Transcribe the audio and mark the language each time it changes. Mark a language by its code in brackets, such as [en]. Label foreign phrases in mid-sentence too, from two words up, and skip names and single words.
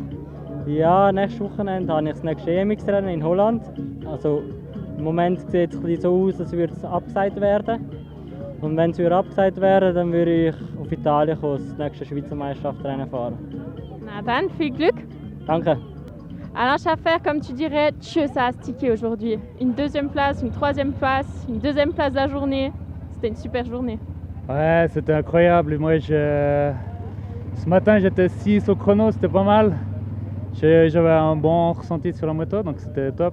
[de] Ja, nächstes Wochenende habe ich das nächste EMX-Rennen in Holland. Also im Moment sieht es so aus, als würde es abgesagt werden. Und wenn es abgesagt wäre, dann würde ich auf Italien kommen, das nächste Schweizer Meisterschaftsrennen fahren. Na dann, viel Glück! Danke! [fr] Alain Schaffer, comme tu dirais, Dieu, ça a stické aujourd'hui. Une deuxième place, une troisième place, une deuxième place de la journée. C'était une super journée. Ouais, c'était incroyable. Moi, ce matin, j'étais 6 au chrono, c'était pas mal. J'avais un bon ressenti sur la moto, donc c'était top.